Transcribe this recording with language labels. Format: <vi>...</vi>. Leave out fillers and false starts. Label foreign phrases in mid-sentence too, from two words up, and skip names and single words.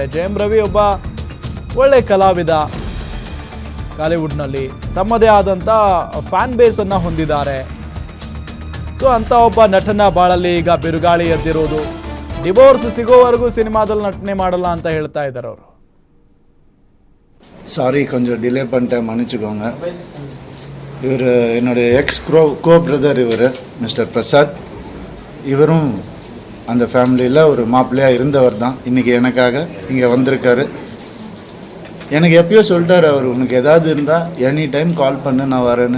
<kn>ಜಯಂ ರವಿ ಒಬ್ಬ ಒಳ್ಳೆ ಕಲಾವಿದ. ಕಾಲಿವುಡ್ನಲ್ಲಿ ತಮ್ಮದೇ ಆದಂಥ ಫ್ಯಾನ್ ಬೇಸ್ ಅನ್ನ ಹೊಂದಿದ್ದಾರೆ. ಸೊ ಅಂತ ಒಬ್ಬ ನಟನ ಬಾಳಲ್ಲಿ ಈಗ ಬಿರುಗಾಳಿ ಎದ್ದಿರೋದು. ಡಿವೋರ್ಸ್ ಸಿಗೋವರೆಗೂ ಸಿನಿಮಾದಲ್ಲಿ ನಟನೆ ಮಾಡಲ್ಲ ಅಂತ ಹೇಳ್ತಾ ಇದ್ದಾರೆ ಅವರು.</kn> <ta>சாரி, கொஞ்சம் டிலே பண்ணிட்டேன், மன்னிச்சுக்கோங்க. இவர் என்னுடைய</ta> <en>ex co brother</en> <ta>இவர் மிஸ்டர் பிரசாத். இவரும் அந்த ஃபேமிலியில் ஒரு மாப்பிள்ளையாக இருந்தவர் தான். இன்றைக்கி எனக்காக இங்கே வந்திருக்காரு. எனக்கு எப்பயோ சொல்லிட்டார் அவர், உனக்கு ஏதாவது இருந்தால்</ta> <en>any time call</en> <ta>பண்ணு, நான் வரேன்னு.</ta>